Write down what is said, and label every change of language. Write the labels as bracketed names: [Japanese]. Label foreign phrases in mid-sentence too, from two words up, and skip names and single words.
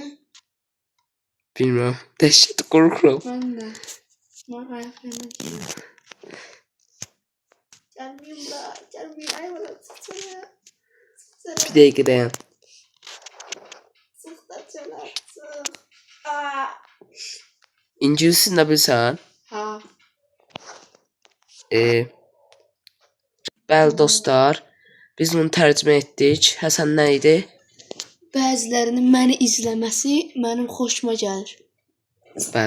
[Azerbaijani] bilmem. Dəhşət qorxuram. [Turkish] ben de. Var ayaklarına geliyor. Gelmeyeyim da. Gelmeyeyim. Ay bana sıksana. [Azerbaijani] Bir dəqiqə dayan. [Turkish] Sık da çöle. Sık. Aa. [Azerbaijani] İngilisini də bilsən? Ha. Bəli dostlar, biz bunu tərcümə etdik. Həsən nə idi? Bəzilərinin məni izləməsi mənim xoşuma gəlir. Bəli.